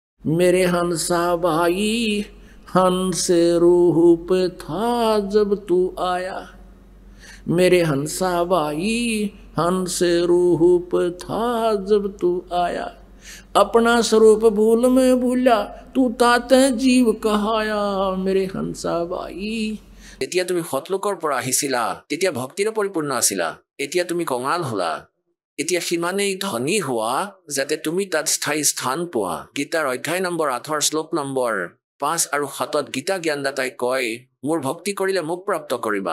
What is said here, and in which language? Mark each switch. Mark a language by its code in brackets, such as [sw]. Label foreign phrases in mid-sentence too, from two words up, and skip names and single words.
[hi] मेरे हंसा भाई हंस रूप था जब तू आया। मेरे हंसा भाई हंस रूप था जब तू आया। अपना स्वरूप भूल में भूला तू ताते जीव कहाया। मेरे हंसा भाई। [as] যেতিয়া তুমি সতলোকৰ পৰা আহিছিলা তেতিয়া ভক্তিৰে পৰিপূৰ্ণ আছিলা। এতিয়া তুমি কঙাল হলা। এতিয়া সিমানেই ধনী হোৱা যাতে তুমি তাত স্থায়ী স্থান পোৱা। গীতাৰ অধ্যায় নম্বৰ 8 শ্লোক নম্বৰ 5 আৰু 7 গীতা জ্ঞানদাতাই কয়, মোৰ ভক্তি কৰিলে মোক প্ৰাপ্ত কৰিবা।